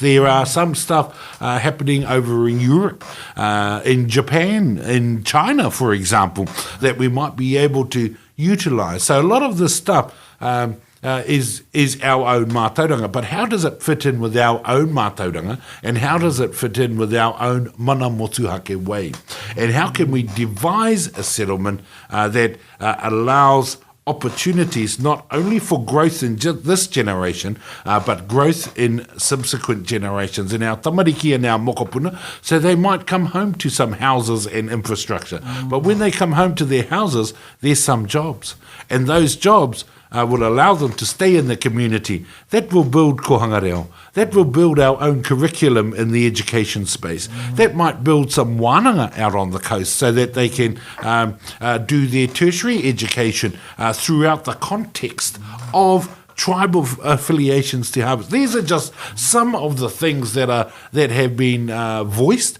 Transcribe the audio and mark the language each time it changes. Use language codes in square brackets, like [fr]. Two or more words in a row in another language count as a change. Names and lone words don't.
[en] There are some stuff happening over in Europe, in Japan, in China, for example, that we might be able to utilise. So a lot of this stuff is our own mātauranga, but how does it fit in with our own mātauranga, and how does it fit in with our own [mi] mana motuhake [en] way? And how can we devise a settlement that allows opportunities not only for growth in this generation, but growth in subsequent generations in our tamariki and our mokopuna, so they might come home to some houses and infrastructure. But when they come home to their houses, there's some jobs. And those jobs will allow them to stay in the community. That will build [mi] kohanga reo. [en] That will build our own curriculum in the education space. That might build some wānanga out on the coast so that they can do their tertiary education throughout the context of tribal affiliations to harbours. These are just some of the things that have been voiced.